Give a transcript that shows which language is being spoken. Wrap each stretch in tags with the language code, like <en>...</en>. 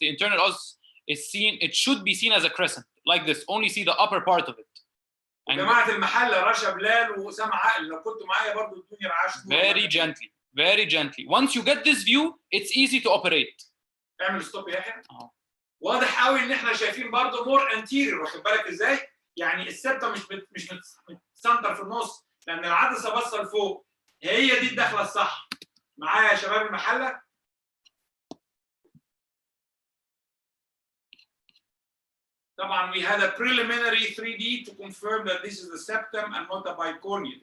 <en>The internal os is seen, it should be seen as a crescent like this. Only see the upper part of it.</en> <ar>جماعه المحله رشا بلال واسامه عقل لو كنتوا معايا برضه ادوني رعاش نور.</ar> <en>Very gently. Once you get this view, it's easy to operate.</en> <ar>اعمل ستوب يا يحيى. واضح قوي ان احنا شايفين برضه مور انتيريور، واخد بالك ازاي؟ يعني السبتة مش متسنتر في النص، لان العدسه باصه لفوق. هي دي الدخله الصح. معايا يا شباب المحله؟ طبعا</ar> <en>we had a preliminary 3D to confirm that this is the septum and not a bicornuate.</en>